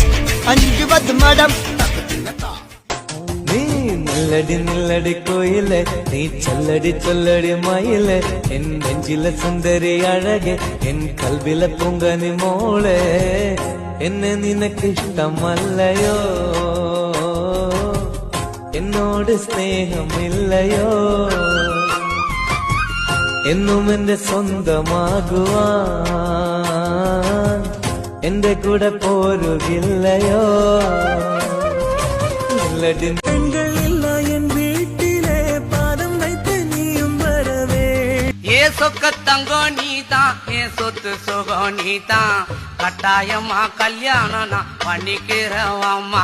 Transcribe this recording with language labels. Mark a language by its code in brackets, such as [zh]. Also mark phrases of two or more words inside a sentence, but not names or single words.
[ta] 5 மேடம். நீ நில்லடி நில்லடி கோயில, நீ சொல்லடி சொல்லடி மயில, என் நெஞ்சில சுந்தரி அழகே, என் கல்வில பொங்கனி மோளே, [ml] എന്നെ നിനക്ക് ഇഷ്ടം അല്ലയോ, എന്നോട് സ്നേഹമില്ലയോ, എന്നും എന്റെ സ്വന്തമാകുവാൻ എന്റെ കൂടെ പോരുകില്ലയോ. [ta] என் வீட்டிலே பாதம் வைத்து நீயும் வரவே. ஏ சொக்க தங்கம் நீதான், ஏ சொத்து சுகம் நீதான், கட்டாயமா கல்யாணம் நான் பண்ணிக்கிறவம்மா.